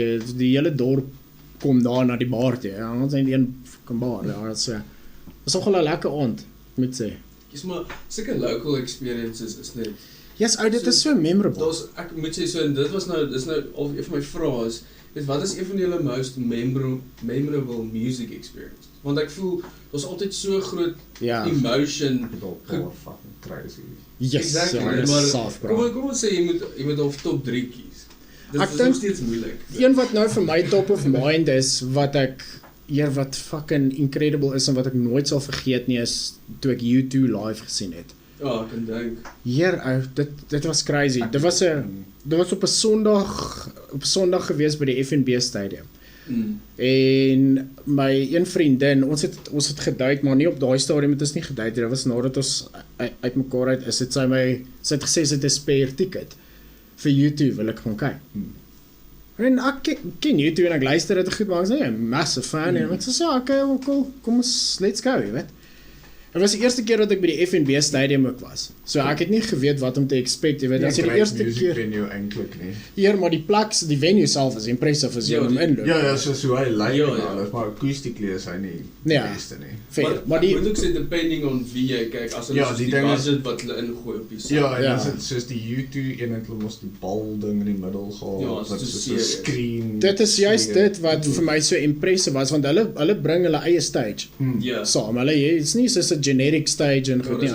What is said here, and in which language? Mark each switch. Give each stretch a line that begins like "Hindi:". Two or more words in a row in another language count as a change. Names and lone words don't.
Afrikaans: Die hele dorp kom daar na die bar toe. Ja, ons het een
English: fucking bar.
Afrikaans: Ja, was nogal 'n lekker aand, moet sê. Dis maar sulke
English: local experiences
Afrikaans: is net. Yes, dit is so memorable. Ek moet sê so en dis nou of een van my vrae is, wat is een van julle
English: most memorable music experience?
Afrikaans: Want ek voel daar's altyd so groot emotion.
English: Fucking crazy. Yes, exactly.
Afrikaans: Maar kom ons sê jy moet of top 3 kies. Dit is nog steeds moeilik. Een wat nou vir my
English: top of mind
Afrikaans: is wat
English: fucking incredible
Afrikaans: is en wat ek nooit sal vergeet nie is toe ek U2 live gesien het. Ja, ek kan dink. Dit was crazy. Dit was op 'n Sondag gewees by die FNB stadium. En my een vriendin, ons het gedate, maar nie op daai stadium het ons nie gedate. Dit was nadat ons uitmekaar uit is. Sy het gesê sy het 'n
English: spare ticket
Afrikaans: vir U2 wil ek gaan kyk. En ek ken U2 en ek luister dit goed, maar ek is nie 'n
English: massive fan
Afrikaans: en ek sê
English: okay, cool,
Afrikaans: kom ons
English: let's go,
Afrikaans: jy weet. Dit was die eerste keer dat ek by die FNB stadium ook was. So ek het nie geweet wat om te expect, jy weet, as jy die eerste keer venue eintlik nie. Hier maar die plek, die venue self is impressive as jy hom inloop. Ja, so hy lyk en alles, maar akoestieklie is hy nie die beste nie. Maar die moet ook sê
English: depending on
Afrikaans: wie jy kyk, as hulle die budget wat hulle ingooi op die sound. Ja, en as dit soos die U2 een het hulle mos die bal ding in die middel gehad, wat soos 'n screen. Dit is juist dit wat vir my so impressive was, want hulle bring hulle eie stage. Saam, is nie soos 'n
English: generic stage
Afrikaans: en goed nie.